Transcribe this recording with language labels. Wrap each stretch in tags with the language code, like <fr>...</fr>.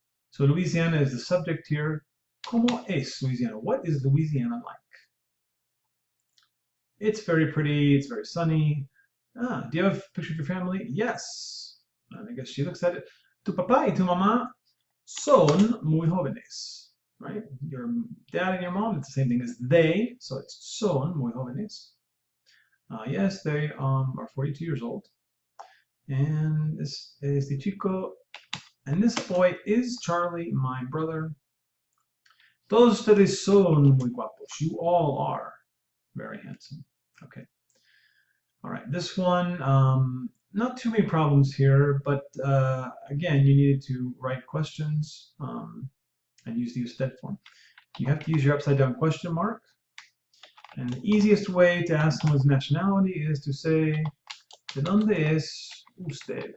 <en>So Louisiana is the subject here.</en> <es>¿Cómo es Louisiana?</es> <en>What is Louisiana like? It's very pretty. It's very sunny. Do you have a picture of your family? Yes. And I guess she looks at it.</en> <es>Tu papá y tu mamá son muy jóvenes.</es> <en>Right? Your dad and your mom, it's the same thing as they. So it's</en> <es>son muy jóvenes.</es> <en>Yes, they are 42 years old. And this is the chico. And this boy is Charlie, my brother.</en> <es>Todos ustedes son muy guapos.</es> <en>You all are very handsome. Okay. All right. This one, not too many problems here, but again, you needed to write questions and use the usted form. You have to use your upside down question mark. And the easiest way to ask someone's nationality is to say,</en> <es>¿de dónde es usted?</es>